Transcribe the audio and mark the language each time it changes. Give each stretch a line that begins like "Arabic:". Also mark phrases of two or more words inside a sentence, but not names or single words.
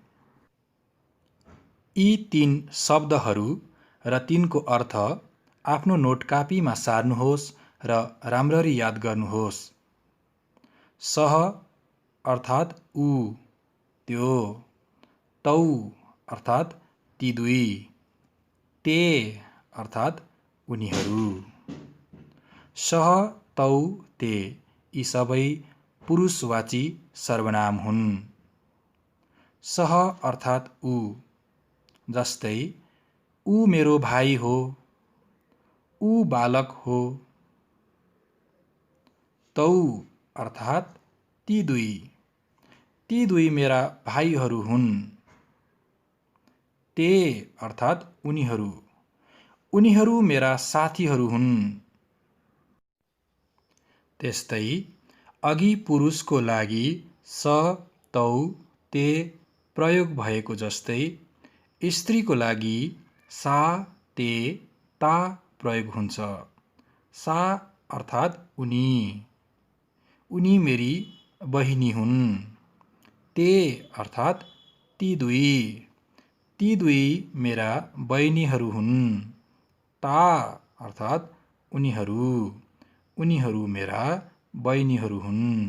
Nepali: यी 3 शब्दहरू र तिनको अर्थ आफ्नो नोट कापीमा सार्नुहोस् र राम्ररी याद गर्नुहोस्। सह अर्थात् ऊ त्यो, तौ अर्थात् ती दुई, ते अर्थात् उनीहरू।
Sanskrit: सह तौ ते
Nepali: यी सबै पुरुषवाची सर्वनाम हुन्। सह अर्थात् ऊ, जस्तै ऊ मेरो भाइ हो, ऊ बालक हो। तौ अर्थात् ती दुई मेरा भाइहरू हुन्। ते अर्थात् उनीहरू मेरा साथीहरू हुन्। त्यस्तै अघि पुरुषको लागि
Sanskrit: स, तौ, ते
Nepali: प्रयोग भएको जस्तै स्त्रीको लागि
Sanskrit: सा, ते, ता
Nepali: प्रयोग हुन्छ। सा अर्थात् उनी मेरी बहिनी हुन्। ते अर्थात् ती दुई मेरा बहिनीहरू हुन्। ता अर्थात् उनीहरू मेरा बहिनीहरू हुन्।